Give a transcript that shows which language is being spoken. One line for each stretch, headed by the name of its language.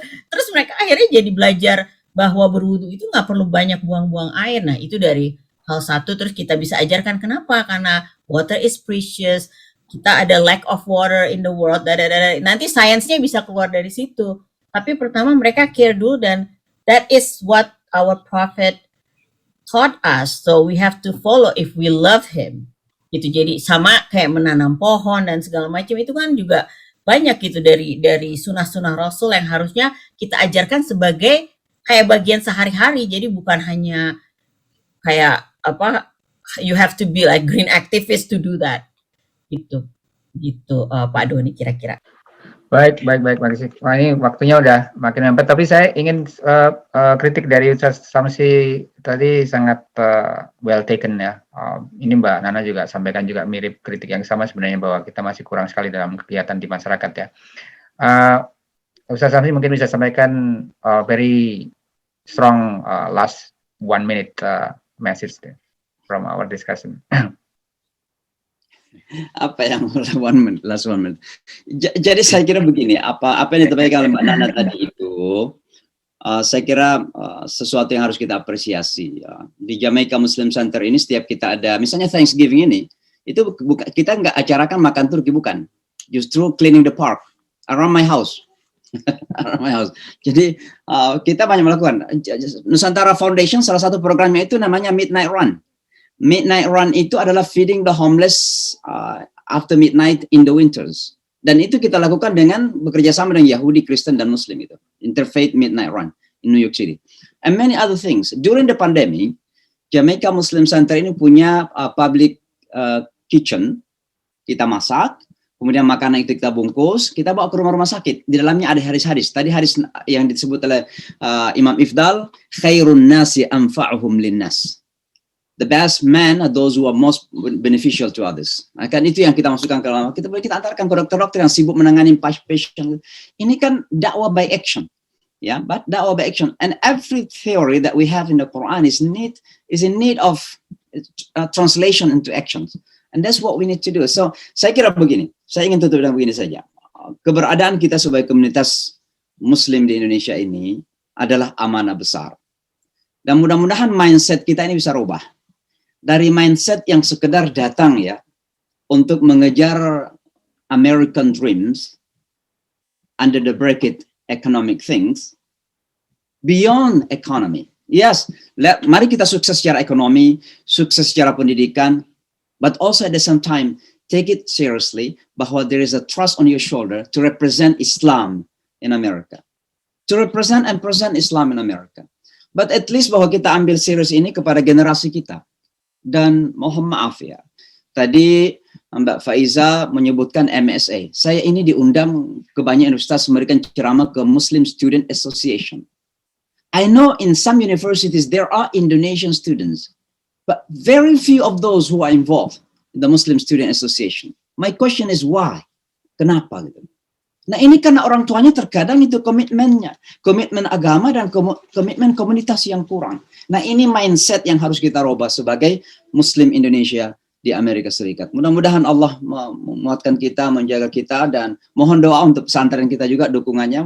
Indonesian: Terus mereka akhirnya jadi belajar bahwa berwudu itu nggak perlu banyak buang-buang air. Nah, itu dari hal satu. Terus kita bisa ajarkan kenapa, karena
English: water is precious.
Indonesian: Kita ada
English: lack of water in the world.
Indonesian: Nanti sainsnya bisa keluar dari situ. Tapi pertama mereka care dulu, dan
English: that is what our prophet taught us, so we have to follow if we love him.
Indonesian: Gitu. Jadi sama kayak menanam pohon dan segala macam, itu kan juga banyak gitu dari sunah-sunah Rasul yang harusnya kita ajarkan sebagai kayak bagian sehari-hari. Jadi bukan hanya kayak
English: you have to be like green activist to do that.
Indonesian: Gitu. gitu Pak Doni kira-kira. Baik. Makasih. Wah, ini waktunya udah makin mepet. Tapi saya ingin kritik dari Ustaz Samsi tadi sangat
English: well taken
Indonesian: ya. Ini Mbak Nana juga sampaikan juga mirip kritik yang sama sebenarnya, bahwa kita masih kurang sekali dalam kegiatan di masyarakat ya.
English: Ustaz Samsi
Indonesian: mungkin bisa sampaikan
English: very strong last 1 minute message from our discussion.
Indonesian: Apa yang
English: last one minute.
Indonesian: Jadi saya kira begini, apa yang disampaikan oleh Mbak Nana tadi itu, saya kira sesuatu yang harus kita apresiasi. Di Jamaica Muslim Center ini setiap kita ada, misalnya Thanksgiving ini, itu kita nggak acarakan makan turki, bukan. Justru
English: cleaning the park around my house. Around my house.
Indonesian: Jadi kita banyak melakukan. Nusantara Foundation salah satu programnya itu namanya Midnight Run.
English: Midnight Run
Indonesian: itu adalah
English: feeding the homeless after midnight in the winters.
Indonesian: Dan itu kita lakukan dengan bekerja sama dengan Yahudi, Kristen, dan Muslim itu.
English: Interfaith Midnight Run in New York City. And many other things. During the pandemic, Jamaica Muslim Center
Indonesian: ini punya
English: public kitchen.
Indonesian: Kita masak, kemudian makanan itu kita bungkus, kita bawa ke rumah-rumah sakit. Di dalamnya ada hadis-hadis. Tadi hadis yang disebut oleh Imam Ifdal,
Arabic: khairun nasi anfa'uhum linnas.
English: The best men are those who are most beneficial to others.
Indonesian: Kan itu yang kita masukkan ke dalam. Kita antarkan ke dokter-dokter yang sibuk menangani pasien. Ini kan dakwah
English: by action,
Indonesian: ya.
English: But dakwah by action, and every theory that we have in the Quran is in need of translation into actions, and that's what we need to do. So
Indonesian: saya kira begini. Saya ingin tutup dengan begini saja. Keberadaan kita sebagai komunitas Muslim di Indonesia ini adalah amanah besar, dan mudah-mudahan mindset kita ini bisa rubah. Dari mindset yang sekedar datang ya untuk mengejar
English: American dreams under the bracket economic things, beyond economy. Yes,
Indonesian: mari kita sukses secara ekonomi, sukses secara pendidikan,
English: but also at the same time take it seriously
Indonesian: bahwa
English: there is a trust on your shoulder to represent Islam in America. To represent and present Islam in America. But at least
Indonesian: bahwa kita ambil serius ini kepada generasi kita. Dan mohon maaf ya, tadi Mbak Faiza menyebutkan MSA. Saya ini diundang ke banyak universitas memberikan ceramah ke Muslim Student Association.
English: I know in some universities there are Indonesian students, but very few of those who are involved in the Muslim Student Association. My question is why?
Indonesian: Kenapa gitu? Nah ini karena orang tuanya terkadang itu komitmen agama dan komitmen komunitas yang kurang. Nah ini mindset yang harus kita rubah sebagai Muslim Indonesia di Amerika Serikat. Mudah-mudahan Allah menguatkan kita, menjaga kita, dan mohon doa untuk pesantren kita juga dukungannya.